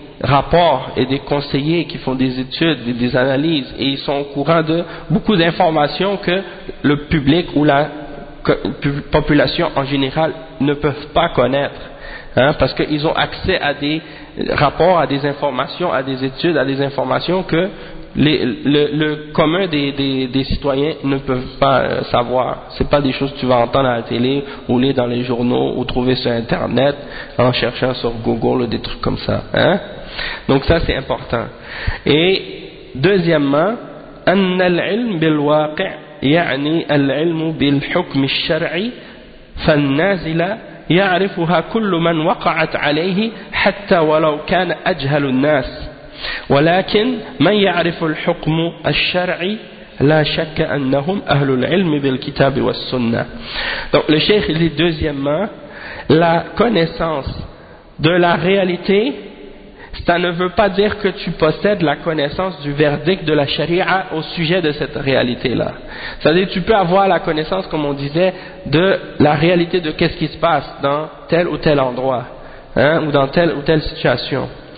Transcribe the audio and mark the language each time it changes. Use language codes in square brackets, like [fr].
[fr] rapports et des conseillers qui font des études et des analyses, et ils sont au courant de beaucoup d'informations que le public ou la population en général ne peuvent pas connaître, hein, parce qu'ils ont accès à des rapports, à des informations, à des études, à des informations que le commun des citoyens ne peuvent pas savoir. C'est pas des choses que tu vas entendre à la télé ou lire dans les journaux ou trouver sur internet en cherchant sur Google ou des trucs comme ça, hein. Donc ça c'est important. Et deuxièmement, [ar] ان العلم بالواقع يعني العلم بالحكم الشرعي فالنازل يعرفها كل من وقعت عليه حتى ولو كان اجهل الناس ولكن من يعرف الحكم الشرعي لا شك انهم اهل العلم بالكتاب والسنه. [fr] Donc le cheikh dit deuxièmement, la connaissance de la réalité, ça ne veut pas dire que tu possèdes la connaissance du verdict de la charia au sujet de cette réalité-là. C'est-à-dire que tu peux avoir la connaissance, comme on disait, de la réalité de qu'est-ce qui se passe dans tel ou tel endroit, hein, ou dans telle ou telle situation.